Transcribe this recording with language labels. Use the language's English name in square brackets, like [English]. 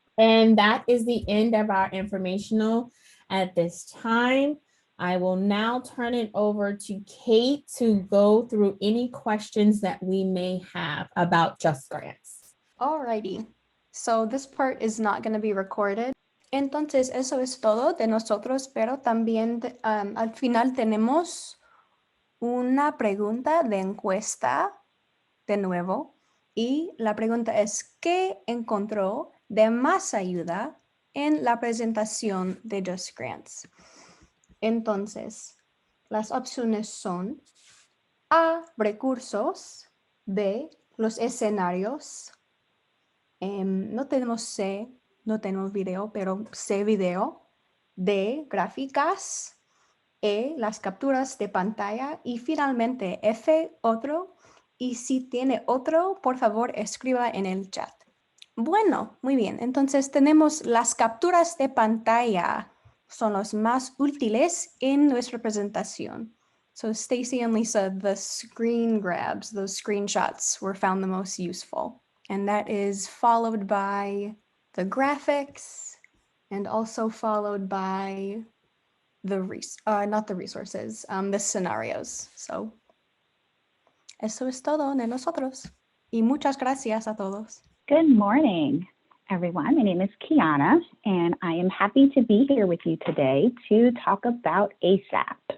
[English] And that is the end of our informational at this time. I will now turn it over to Kate to go through any questions that we may have about JustGrants. Alrighty, so this part is not going to be recorded. [Spanish] Entonces, eso es todo de nosotros, pero también al final tenemos una pregunta de encuesta de nuevo. Y la pregunta es, ¿qué encontró de más ayuda en la presentación de JustGrants? Entonces, las opciones son A, recursos, B, los escenarios, no tenemos C, no tenemos video, pero C, video, D, gráficas, E, las capturas de pantalla y finalmente F, otro. Y si tiene otro, por favor, escriba en el chat. Bueno, muy bien. Entonces tenemos las capturas de pantalla. Son los más útiles en nuestra presentación. [English] So Stacy and Lisa, the screen grabs, those screenshots were found the most useful. And that is followed by the graphics and also followed by the, not the resources, the scenarios. [Spanish] So eso es todo de nosotros. Y muchas gracias a todos. [English] Good morning, everyone. My name is Kiana, and I am happy to be here with you today to talk about ASAP.